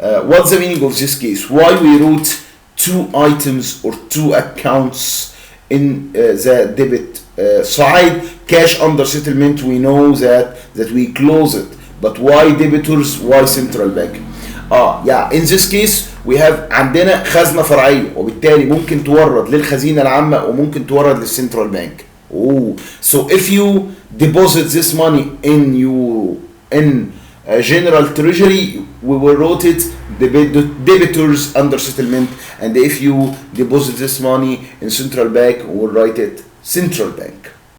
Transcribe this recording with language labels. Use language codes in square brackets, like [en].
[en] What's the meaning of this case? Why we wrote 2 items or 2 accounts in the debit side? Cash under settlement, we know that we close it, but why debtors? Why central bank? In this case we have [ar] عندنا خزنة فرعية، وبالتالي ممكن تورد للخزينة العامة وممكن تورد للسنترال بانك. [en] So if you deposit this money in general treasury, we will wrote it debtors under settlement, and if you deposit this money in central bank, we will write it central bank.